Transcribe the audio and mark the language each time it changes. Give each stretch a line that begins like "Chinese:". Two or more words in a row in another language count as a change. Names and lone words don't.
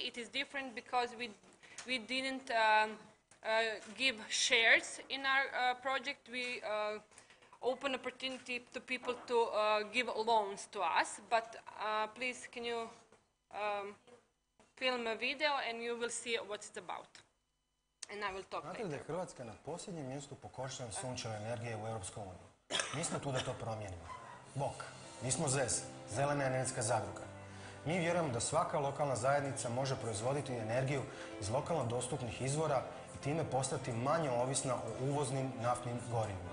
English: It is different because we didn't give shares in our project. We open opportunity to people to give loans to us. But please, can you film a video and you will see what it's about. And I will talk
Croatian: Znate
English: later.
Croatian: da je Hrvatska na posljednjem mjestu po korištenju sunčeve energije u Europskoj uniji? Mi smo tu da to promijenimo. Bok, mi smo ZES, Zelena energetska zadruga. Mi vjerujemo da svaka lokalna zajednica može proizvoditi energiju iz lokalno dostupnih izvora i time postati manje ovisna o uvoznim naftnim gorivima.